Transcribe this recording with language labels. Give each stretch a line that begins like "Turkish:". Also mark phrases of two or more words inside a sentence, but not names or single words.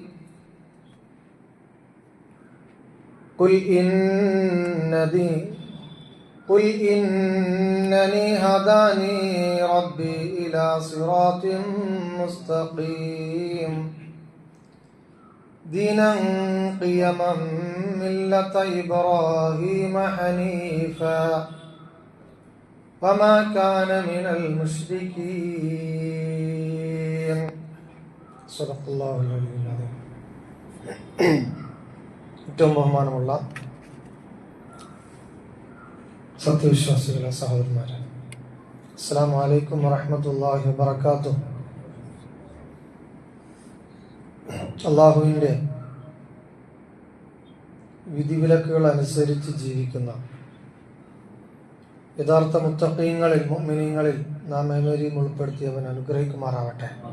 Arabic: قل إنني هداني ربي إلى صراط مستقيم دينا قيما ملة إبراهيم حنيفا وما كان من المشركين. صدق الله العلي العظيم.
Malayalam: ഏറ്റവും ബഹുമാനമുള്ള സത്യവിശ്വാസികളെ, സഹോദരന്മാരെ,
Arabic: السلام عليكم ورحمة الله وبركاته.
Malayalam: അല്ലാഹുവിൻ്റെ വിധിവിലക്കുകൾ അനുസരിച്ച് ജീവിക്കുന്ന യഥാർത്ഥ മുത്തഖീങ്ങളിൽ, മുഅ്മിനീങ്ങളിൽ നാം ഏവരെയും ഉൾപ്പെടുത്തിയവൻ അനുഗ്രഹിക്കുമാറാവട്ടെ.